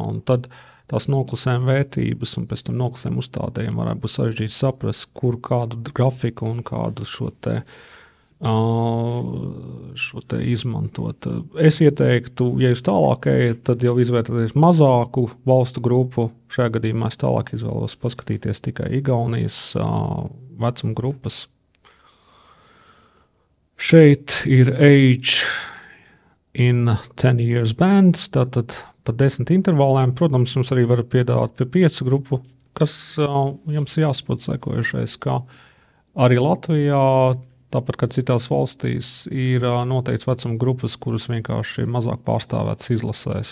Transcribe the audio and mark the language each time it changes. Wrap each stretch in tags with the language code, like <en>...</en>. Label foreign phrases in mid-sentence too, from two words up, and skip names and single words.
<lv>Un tad tās noklusējuma vērtības un pēc tam noklusējuma uzstādējumi varētu būt sarežģīti saprast, kur kādu grafiku un kādu šo te izmantot. Es ieteiktu, ja jūs tālāk ejat, tad jau izvērtēties mazāku valstu grupu. Šajā gadījumā es tālāk izvēlos paskatīties tikai Igaunijas vecuma grupas. Šeit ir</lv> <en>age in 10 years bands,</en> <lv>tātad pa 10 intervālēm. Protams, jums arī var piedāvāt pie 5 grupu, kas jums jāsaprot sekojušais, kā arī Latvijā, tāpat kā citās valstīs, ir noteikts vecuma grupas, kuras vienkārši ir mazāk pārstāvētas izlasēs.</lv>